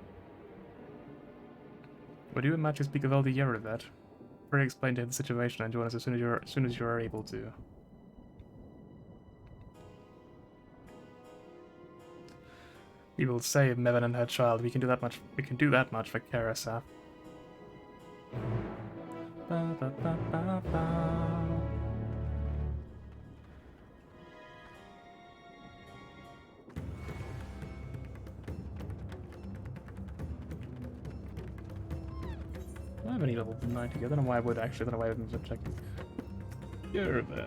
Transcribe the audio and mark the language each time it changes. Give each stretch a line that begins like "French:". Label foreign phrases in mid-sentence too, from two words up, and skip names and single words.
English: Would you and Matthew speak of Elder Yerevet? Pray explain to him the situation and join us as soon as you are able to. We will save Mevin and her child. We can do that much. We can do that much for Karasaf. Ba, ba, ba, ba, ba. I have any level 90. I don't know why I would actually. I don't know why I haven't been checking. You're that.